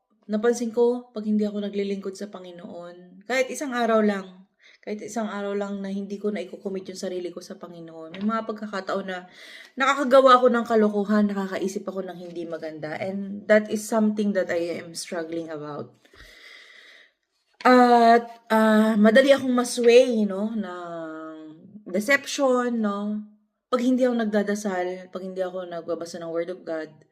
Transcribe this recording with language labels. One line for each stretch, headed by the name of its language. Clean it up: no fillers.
Filipino: Napansin ko, pag hindi ako naglilingkod sa Panginoon, kahit isang araw lang, Kahit isang araw lang na hindi ko na i-commit yung sarili ko sa Panginoon. May mga pagkakataon na nakakagawa ako ng kalokohan, nakakaisip ako ng hindi maganda.
English: And that is something that I am struggling about.
Filipino: At madali akong masway, ng deception, pag hindi ako nagdadasal, pag hindi ako nagbabasa ng Word of God.